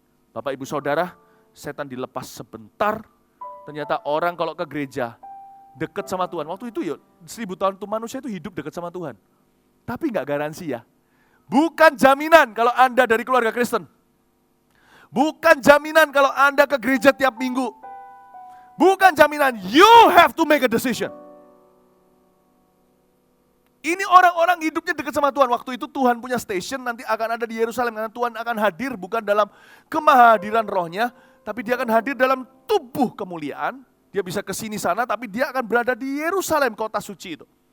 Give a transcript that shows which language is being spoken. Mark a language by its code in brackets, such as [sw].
[id] Bapak Ibu Saudara, setan dilepas sebentar. Ternyata orang kalau ke gereja dekat sama Tuhan. Waktu itu 1000 tahun itu manusia itu hidup dekat sama Tuhan. Tapi nggak garansi ya. Bukan jaminan kalau Anda dari keluarga Kristen. Bukan jaminan kalau Anda ke gereja tiap minggu. Bukan jaminan, [en] you have to make a decision. [id] Ini orang-orang hidupnya dekat sama Tuhan. Waktu itu Tuhan punya station, nanti akan ada di Yerusalem. Karena Tuhan akan hadir bukan dalam kemahadiran rohnya, tapi dia akan hadir dalam tubuh kemuliaan. Dia bisa ke sini sana, tapi dia akan berada di Yerusalem, kota suci itu.